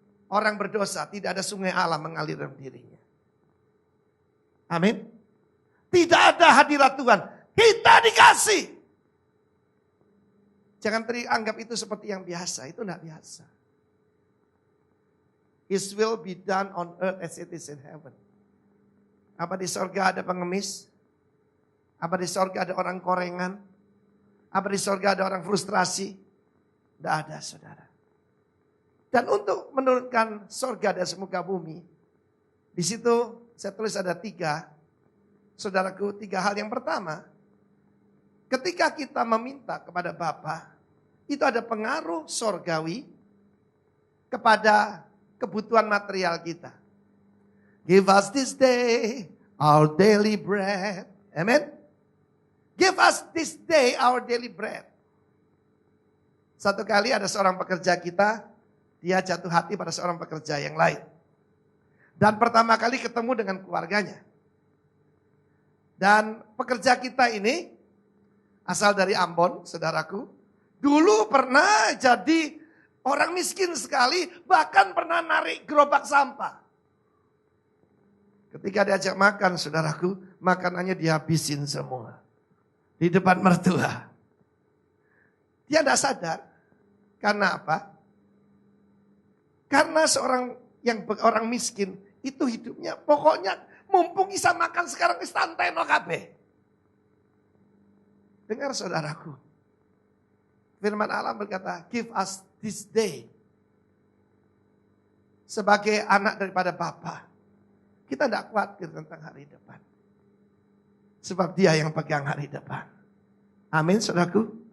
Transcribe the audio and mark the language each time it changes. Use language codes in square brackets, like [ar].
[id] Orang berdosa tidak ada sungai Allah mengalir dalam dirinya. Amin. Tidak ada hadirat Tuhan. Kita dikasih. Jangan anggap itu seperti yang biasa. Itu tidak biasa. [en] His will be done on earth as it is in heaven. [id] Apa di sorga ada pengemis? Apa di sorga ada orang korengan? Apa di sorga ada orang frustrasi? Tidak ada, saudara. Dan untuk menurunkan sorga dari muka bumi, di situ saya tulis ada 3. Saudaraku, 3 hal. Yang pertama, ketika kita meminta kepada Bapa, itu ada pengaruh sorgawi kepada kebutuhan material kita. [en] Give us this day our daily bread. Amen. Give us this day our daily bread. [id] Satu kali ada seorang pekerja kita, dia jatuh hati pada seorang pekerja yang lain. Dan pertama kali ketemu dengan keluarganya. Dan pekerja kita ini asal dari Ambon, saudaraku. Dulu pernah jadi orang miskin sekali, bahkan pernah narik gerobak sampah. Ketika diajak makan, saudaraku, makanannya dihabisin semua. Di depan mertua. Dia tidak sadar. Karena apa? Karena orang miskin itu hidupnya pokoknya mumpung bisa makan sekarang santai no kabeh. Dengar saudaraku. Firman Allah berkata, [en] give us this day. [id] Sebagai anak daripada Bapa, kita tidak khawatir tentang hari depan. Sebab Dia yang pegang hari depan. Amin, saudaraku.